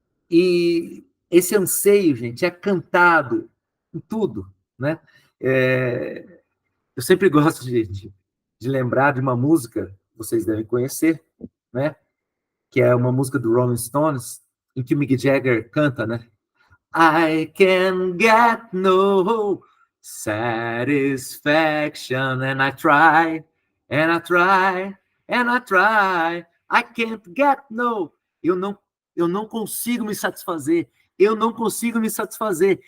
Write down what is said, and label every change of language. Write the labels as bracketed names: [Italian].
[Portuguese] E esse anseio, gente, é cantado em tudo, né? Eu sempre gosto de lembrar de uma música, vocês devem conhecer, né? Que é uma música do Rolling Stones, em que o Mick Jagger canta, né? [English] I can get no satisfaction, and I try, and I try, and I try. I can't get no. [Portuguese] Eu não consigo me satisfazer. Eu não consigo me satisfazer.